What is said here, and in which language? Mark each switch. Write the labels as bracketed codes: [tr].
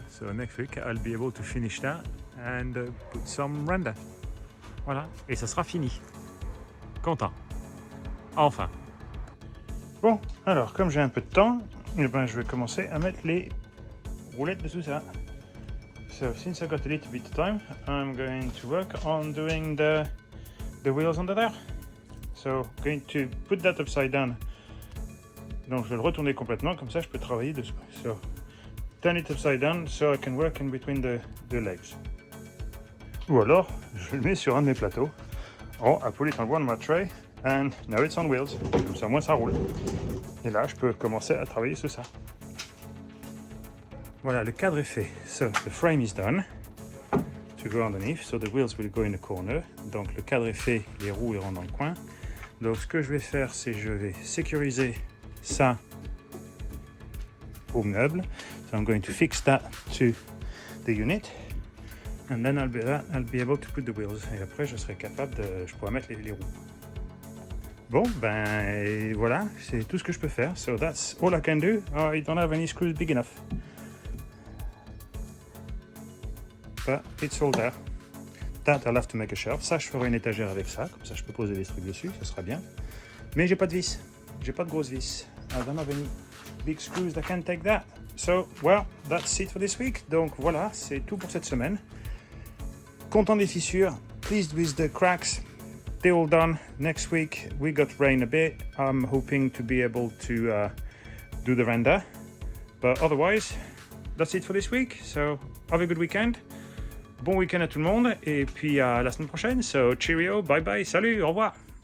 [en] So next week I'll be able to finish that and put some render. [fr] Voilà, et ça sera fini. Content. Enfin. Bon, alors comme j'ai un peu de temps, et ben je vais commencer à mettre les roulettes de tout ça. [en] So since I got a little bit of time, I'm going to work on doing the wheels under there. So going to put that upside down. [fr] Donc je vais le retourner complètement, comme ça je peux travailler dessus. [en] So turn it upside down so I can work in between the legs. [fr] Ou alors je le mets sur un de mes plateaux. [en] Oh, I put it on one of my tray and now it's on wheels. [fr] Comme ça, moi ça roule. Et là je peux commencer à travailler sur ça. Voilà, le cadre est fait. [en] So the frame is done. To go underneath, so the wheels will go in the corner. [fr] Donc le cadre est fait, les roues iront dans le coin. Donc ce que je vais faire, c'est je vais sécuriser ça au meuble. [en] So I'm going to fix that to the unit. And then I'll be able to put the wheels. [fr] Et après, je pourrai mettre les roues. Bon, ben voilà, c'est tout ce que je peux faire. [en] So that's all I can do. I don't have any screws big enough. But it's all there. That I'll have to make a shelf. [fr] Ça, je ferai une étagère avec ça. Comme ça, je peux poser des trucs dessus. Ça sera bien. Mais j'ai pas de vis. J'ai pas de grosses vis. [en] I don't have any big screws that can take that. So, well, that's it for this week. [fr] Donc voilà, c'est tout pour cette semaine. Content des fissures. [en] Pleased with the cracks. They're all done. Next week, we got rain a bit. I'm hoping to be able to do the render. But otherwise, that's it for this week. So, have a good weekend. [fr] Bon week-end à tout le monde. Et puis à la semaine prochaine. [en] So, cheerio, bye bye, [fr] salut, au revoir.